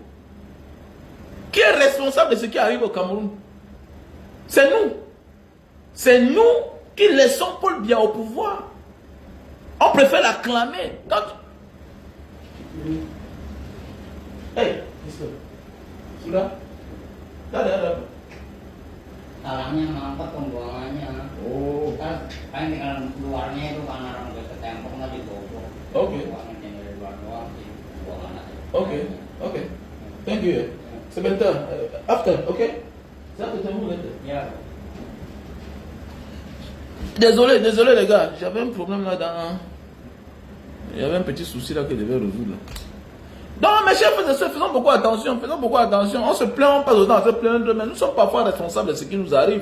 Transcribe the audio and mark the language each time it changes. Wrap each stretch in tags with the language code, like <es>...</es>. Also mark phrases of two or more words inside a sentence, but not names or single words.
<fr>Qui est responsable de ce qui arrive au Cameroun? C'est nous. C'est nous qui laissons Paul Biya au pouvoir. On préfère l'acclamer. Quand... Hey, qu'est-ce que... Là? Là.</fr> <id>Salahnya mengangkat pembuangannya. Oh. Kan tinggal luarnya itu karena orang ke tembok nggak ditutup. Oke. Buangan dari luar doang sih, buangan aja.</id> <en>Okay, okay. Thank you. Sebentar. After,</en> <fr>okay? Ça, c'est un later.</fr> <id>Ya.</id> <fr>Désolé les gars. J'avais un problème là dans... Il y avait un petit souci là que je devais résoudre. Donc mes chers frères et sœurs, faisons beaucoup attention, On se plaint, on passe autant à se plaindre, mais nous sommes parfois responsables de ce qui nous arrive.</fr>